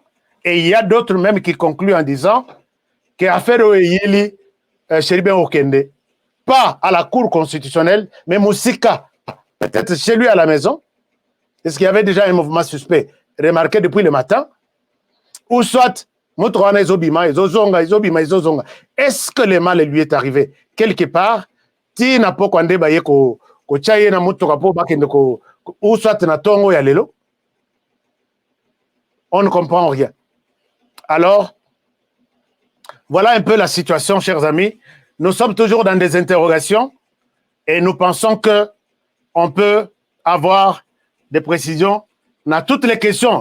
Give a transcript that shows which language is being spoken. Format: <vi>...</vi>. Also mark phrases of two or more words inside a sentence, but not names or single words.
<fr>Et il y a d'autres même qui concluent en disant qu'affaire Oyeli, Chéribin Okende, pas à la Cour constitutionnelle, mais Moussika, peut-être chez lui à la maison, est-ce qu'il y avait déjà un mouvement suspect remarqué depuis le matin, ou soit, est-ce que le mal lui est arrivé quelque part, ou soit</fr> <ln>na tongo ya lelo?</ln> <fr>On ne comprend rien. Alors, voilà un peu la situation, chers amis. Nous sommes toujours dans des interrogations et nous pensons que on peut avoir des précisions dans toutes les questions.</fr>